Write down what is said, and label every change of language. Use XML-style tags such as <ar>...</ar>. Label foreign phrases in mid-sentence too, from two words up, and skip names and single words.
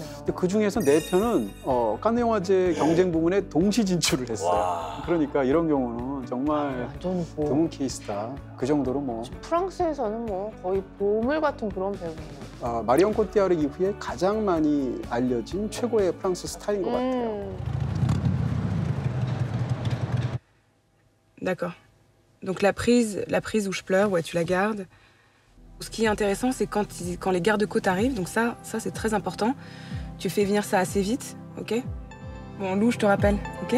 <ko>근데 그 중에서 4편은 칸느 영화제 경쟁 부문에 동시 진출을 했어요. 와. 그러니까 이런 경우는 정말 완전 뭐 드문 케이스다. 그 정도로 뭐 프랑스에서는 뭐 거의 보물 같은 그런 배우예요. 마리옹 코티아르 이후에 가장 많이 알려진 최고의 프랑스 스타인 것 같아요.</ko> <fr>D'accord. Donc la prise où je pleure, ouais, tu la gardes. Ce qui est intéressant, c'est quand les gardes-côtes arrivent, donc ça c'est très important. Tu fais venir ça assez vite, ok? Bon, Lou, je te rappelle, ok?</fr>